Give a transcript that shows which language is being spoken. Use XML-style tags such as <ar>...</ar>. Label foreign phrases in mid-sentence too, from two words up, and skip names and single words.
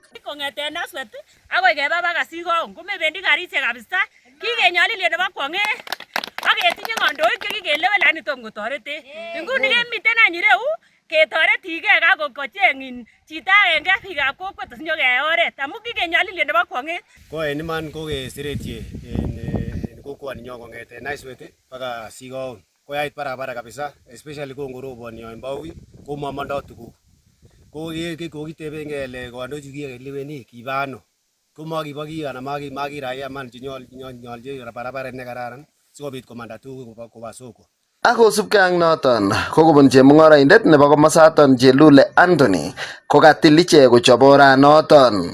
<kln>Kong'eten Naswet akoi keba baka Sigaon komebendi karisiek kabisa, kikenyolilie nebo kwong'et ak ketinye kandoik chekikelewen lakini tom kotoretech. Nguni kemiten any ireu ketoretigei kakocheng'in chito agenge biikab kokwet asinyokeyai oret amu kikenyolilie nebo kwong'et. Ko en iman ko keseretie en kokwoninyo kong'eten Naswet baka Sigaon koyait barabara kabisa, especially kongoroboni en Baui komamondoi tuguk. Ko kokiteben kele kandoichu kikeleweni kiba ano komakibo kiy anan makiraya man chenyolji barabara ne kararan sikobit komanda tuguk koba soko. Akosubkei ak noton kokobun chemung'oroindet nebo komosaton Chelule Anthony kokatil ichek kochop oranoton.</kln>